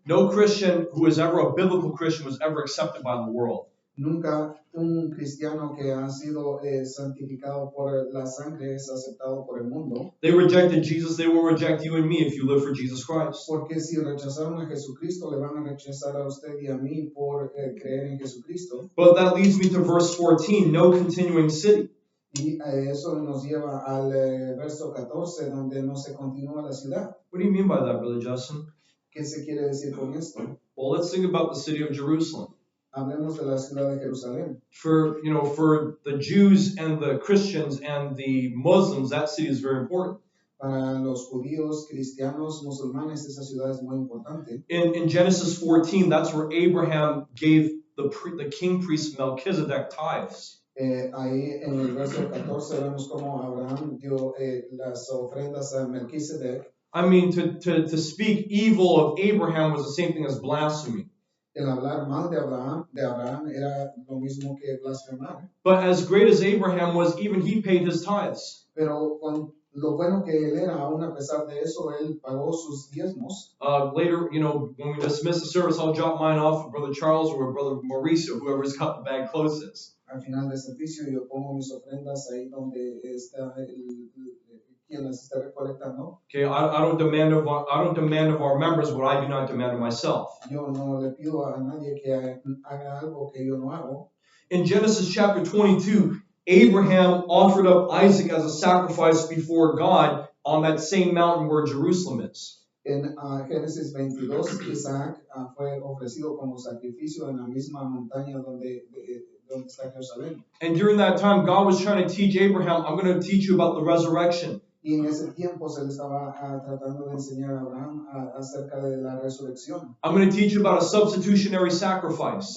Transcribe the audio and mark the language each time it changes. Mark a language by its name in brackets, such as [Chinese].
[English] No Christian who is ever a biblical Christian was ever accepted by the world. [Spanish] Nunca un cristiano que ha sido santificado por la sangre es aceptado por el mundo. [English] They rejected Jesus, they will reject you and me if you live for Jesus Christ. [Spanish] Porque si rechazaron a Jesucristo, le van a rechazar a usted y a mí por creer en Jesucristo. [English] But that leads me to verse 14, no continuing city. [Spanish] Y eso nos lleva al verso 14, donde no se continúa la ciudad. [English] What do you mean by that, Brother Justin? [Spanish] ¿Qué se quiere decir con esto? [English] Well, let's think about the city of Jerusalem. [Spanish] Hablemos de la ciudad de Jerusalén. [English] For the Jews and the Christians and the Muslims, that city is very important. [Spanish] Para los judíos, cristianos, musulmanes, esa ciudad es muy importante. [English] In Genesis 14, that's where Abraham gave the king priest Melchizedek tithes. [Spanish] Ahí en el verso 14 vemos cómo Abraham dio las ofrendas a Melquisedec. [English] I mean, to speak evil of Abraham was the same thing as blasphemy. [Spanish] El hablar mal de Abraham era lo mismo que blasfemar. [English] But as great as Abraham was, even he paid his tithes. [Spanish] Pero con lo bueno que él era, aún a pesar de eso, él pagó sus diezmos. [English] Later, when we dismiss the service, I'll drop mine off for Brother Charles or Brother Mauricio, whoever's got the bag closest. [Spanish] Al final del servicio yo pongo mis ofrendas ahí donde está quien las está recolectando. [English] Okay, I don't demand of our members what I do not demand of myself. [Spanish] Yo no le pido a nadie que haga algo que yo no hago. [English] In Genesis chapter 22, Abraham offered up Isaac as a sacrifice before God on that same mountain where Jerusalem is. [Spanish] En Génesis 22, Isaac fue ofrecido como sacrificio en la misma montaña donde está Jerusalén. [English] And during that time, God was trying to teach Abraham, I'm going to teach you about the resurrection. [Spanish] Y en ese tiempo se le estaba tratando de enseñar a Abraham acerca de la resurrección, [English] I'm going to teach you about a substitutionary sacrifice.